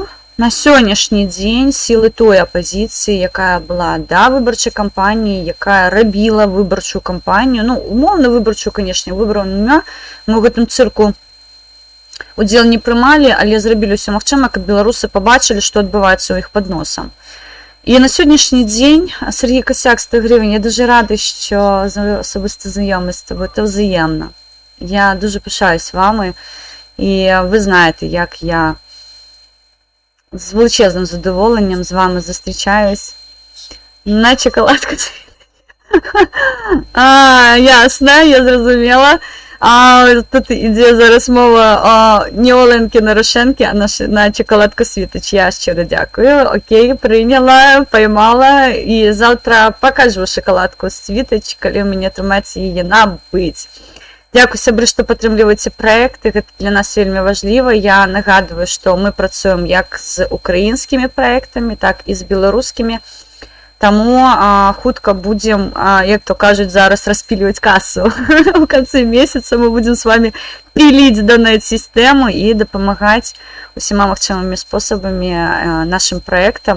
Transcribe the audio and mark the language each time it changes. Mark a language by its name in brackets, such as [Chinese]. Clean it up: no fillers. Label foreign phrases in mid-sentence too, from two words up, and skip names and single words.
[Belarusian] На сённяшні дзень сілы той апазіцыі, якая была да выбарчай кампаніі, якая рабіла выбарчую кампанію, ну, умоўна выбарчую, канешне, выбараў няма, мы ў гэтым цырку удзел не прымалі, але зрабілі ўсё магчыма, каб беларусы пабачылі, што адбываецца ў іх пад носам. І на сённяшні дзень, [Ukrainian] Сергій Косяк, 100 гривень, я дуже рада, що особиста знайомість з тобою, це взаємно. Я дуже пишаюсь вами, і ви знаєте, як я з величезним задоволенням з вами зустрічаюсь на шоколадку. Ясно, я зрозуміла. Тут іде зараз мова не Оленки Нарошенки, а на шоколадку Світоч. Я щиро дякую. Окей, прийняла, поймала. І завтра покажу шоколадку Світоч, коли мені атрымаецца її набыть. Дякую, [Belarusian] сябры, што падтрымліваеце праекты. Гэта для нас вельмі важліва. Я нагадываю, што мы працуем як з украінскімі праектамі, так і з беларускімі. Таму хутка будзем, як то кажуць, зараз распільваць касу. У канцы месяца мы будзем з вами піліць донэт-сістэму і дапамагаць усіма магчымымі спосабамі нашым праектам.